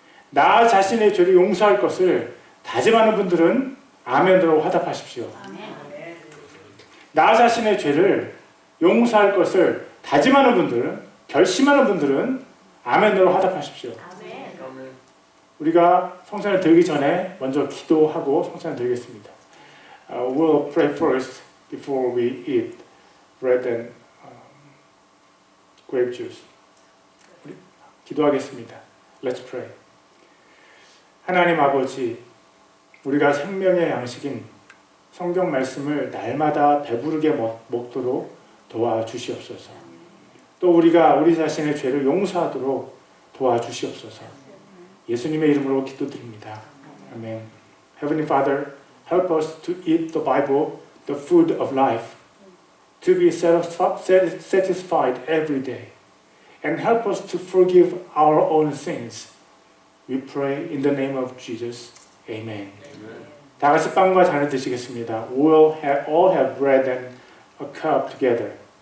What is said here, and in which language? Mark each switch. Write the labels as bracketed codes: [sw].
[ko] 나 자신의 죄를 용서할 것을 다짐하는 분들은 아멘으로 화답하십시오. 나 자신의 죄를 용서할 것을 다짐하는 분들은, 결심하는 분들은 아멘으로 화답하십시오. 우리가 성찬을 드리기 전에 먼저 기도하고 성찬을 드리겠습니다. [en] We'll pray first before we eat bread and grape juice. [ko] 우리 기도하겠습니다. Let's pray. 하나님 아버지, 우리가 생명의 양식인 성경 말씀을 날마다 배부르게 먹도록 도와주시옵소서. 또 우리가 우리 자신의 죄를 용서하도록 도와주시옵소서. 예수님의 이름으로 기도드립니다. 아멘. [en] Heavenly Father, help us to eat the Bible, the food of life, to be satisfied every day, and help us to forgive our own sins. We pray in the name of Jesus. Amen. [ko] 다 같이 빵과 잔을 드시겠습니다. [en] We'll all have bread and a cup together.